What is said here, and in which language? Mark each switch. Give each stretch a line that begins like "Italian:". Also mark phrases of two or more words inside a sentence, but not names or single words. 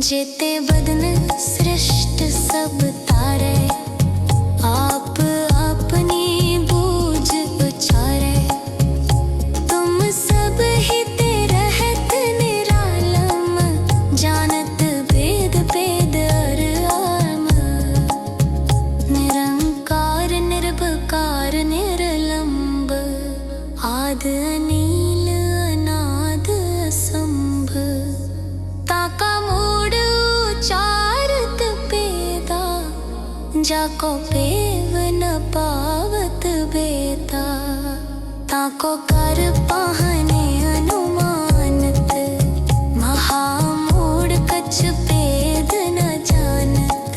Braj: जेते बदन सृष्ट सब तारे आप अपनी बूझ उचारे। तुम सब ही ते रहत निरालम जानत भेद भेद अर आम। निरंकार निर्भकार निरलंब आद अनील अनाद असंभ। ताका मूड उचारत पेदा जाको पेव न पावत बेता। ताको कर पाहने अनुमानत महामूढ़ कछ भेद न जानत।